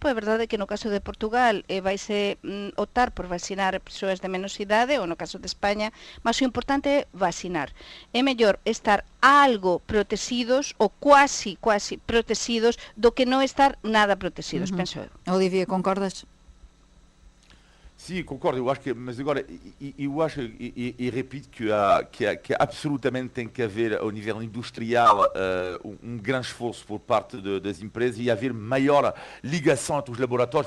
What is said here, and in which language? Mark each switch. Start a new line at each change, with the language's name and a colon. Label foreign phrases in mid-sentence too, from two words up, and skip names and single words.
Galician: É verdade que no caso de Portugal vaise optar por vacinar persoas de menos idade, ou no caso de España, mas o importante é vacinar. É mellor estar algo protegidos ou quase protegidos do que non estar nada protegidos, penso eu.
Portuguese: Olivia, concordas? Sim, concordo. Mas agora, eu acho e repito que absolutamente tem que haver, ao nível industrial, grande esforço por parte das empresas e haver maior ligação entre os laboratórios.